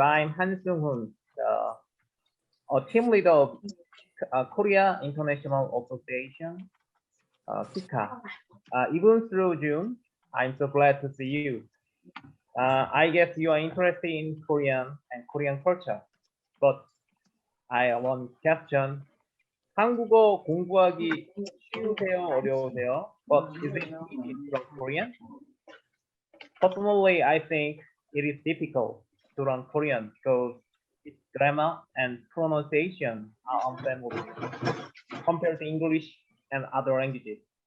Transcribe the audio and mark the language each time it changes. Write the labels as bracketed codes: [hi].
[en] I'm Han Sung-hoon, a team leader of Korea International Association, KIKA. Even through June, I'm so glad to see you. I guess you are interested in Korean and Korean culture, but I have one question. [ko] 한국어 공부하기 쉬우세요, 어려우세요? [en] But is it easy to learn Korean? Personally, I think it is difficult to learn Korean because its grammar and pronunciation are unfamiliar compared to English and other languages.